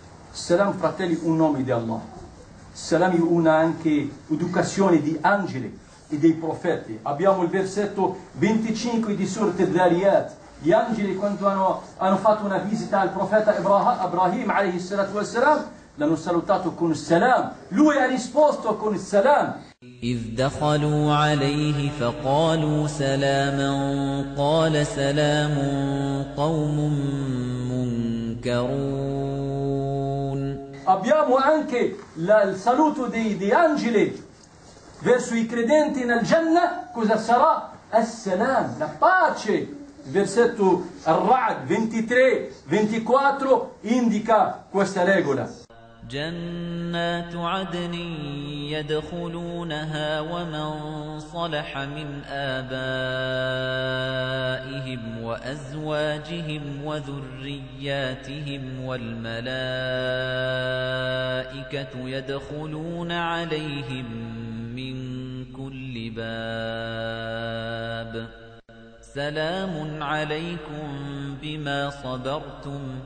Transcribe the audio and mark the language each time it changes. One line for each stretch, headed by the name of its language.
Italian: Salam, fratelli, un nome di Allah. Salam è una anche educazione di angeli e dei profeti. Abbiamo il versetto 25 di Surat al-Dhariyat. Gli angeli, quando hanno fatto una visita al profeta Ibrahim alayhi salatu wassalam, l'hanno salutato con salam. Lui ha risposto con salam.
Arabic: إذ دخلوا عليه فقالوا سلاما قال سلام قوم منكرون.
Italian: Abbiamo anche il saluto dei angeli verso i credenti nel Genna. Cosa sarà? Assalam, la pace. Versetto Ar-Ra'd 23-24 indica questa regola.
Arabic: جنات عدن يدخلونها ومن صلح من آبائهم وأزواجهم وذرياتهم والملائكة يدخلون عليهم من كل باب سلام عليكم بما صبرتم